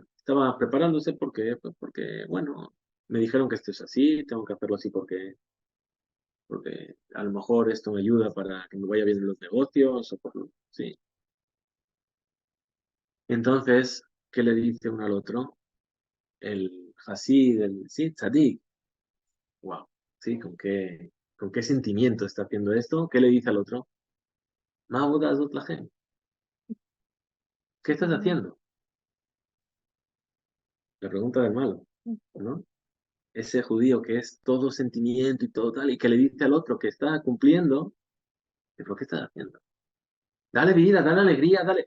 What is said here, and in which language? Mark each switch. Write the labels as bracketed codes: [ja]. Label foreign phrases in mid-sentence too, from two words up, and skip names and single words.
[es] Estaba preparándose porque, pues porque, bueno, me dijeron que esto es así, tengo que hacerlo así porque a lo mejor esto me ayuda para que me vaya bien en los negocios, sí. Entonces, ¿qué le dice uno al otro? El Hasid, sí, Tzadik, wow, sí, ¿con qué sentimiento está haciendo esto? ¿Qué le dice al otro? [he] מה עבודת לכם. [es] ¿Qué estás haciendo? La pregunta del malo, ¿no? Ese judío que es todo sentimiento y todo tal, y que le dice al otro que está cumpliendo, ¿pero qué estás haciendo? Dale vida, dale alegría, dale.